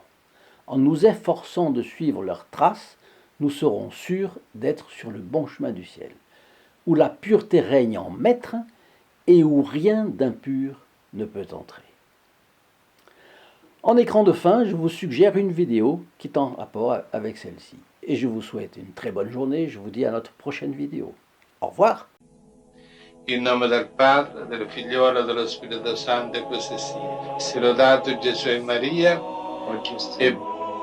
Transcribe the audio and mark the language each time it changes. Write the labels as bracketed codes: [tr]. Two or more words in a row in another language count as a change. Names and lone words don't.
[fr] En nous efforçant de suivre leurs traces, nous serons sûrs d'être sur le bon chemin du ciel, où la pureté règne en maître et où rien d'impur ne peut entrer. En écran de fin, je vous suggère une vidéo qui est en rapport avec celle-ci. Et je vous souhaite une très bonne journée. Je vous dis à notre prochaine vidéo. Au revoir. [it] In nome del Padre, del Figliolo e dello Spirito Santo, e così sia. Sia lodato Gesù e Maria, e